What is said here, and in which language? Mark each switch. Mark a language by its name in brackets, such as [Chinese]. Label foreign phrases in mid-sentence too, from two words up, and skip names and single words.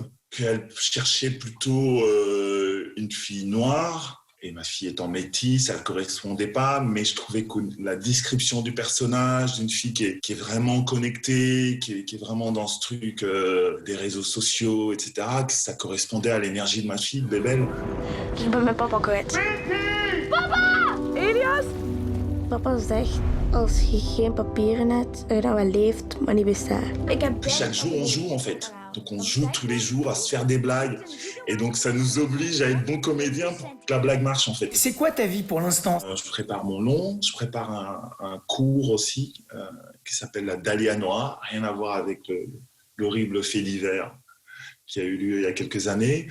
[French] Elle cherchait plutôt une fille noire. Et ma fille étant métisse, ça ne correspondait pas, mais je trouvais que la description du personnage, d'une fille qui est vraiment connectée, qui est vraiment dans ce truc des réseaux sociaux, etc., que ça correspondait à l'énergie de ma fille, Bébel. [Dutch] Ik ben met papa kwijt. Papa! Elias! Papa zegt, als je geen papieren hebt, dat je dan wel leeft, maar niet bestaat. [French] Chaque jour, on joue, en fait. Donc, on joue tous les jours à se faire des blagues. Et donc, ça nous oblige à être bons comédiens pour que la blague marche, en fait. C'est quoi ta vie pour l'instant? Je prépare mon long, je prépare un cours aussi qui s'appelle la Dahlia Noire, rien à voir avec l'horrible fait divers qui a eu lieu il y a quelques années.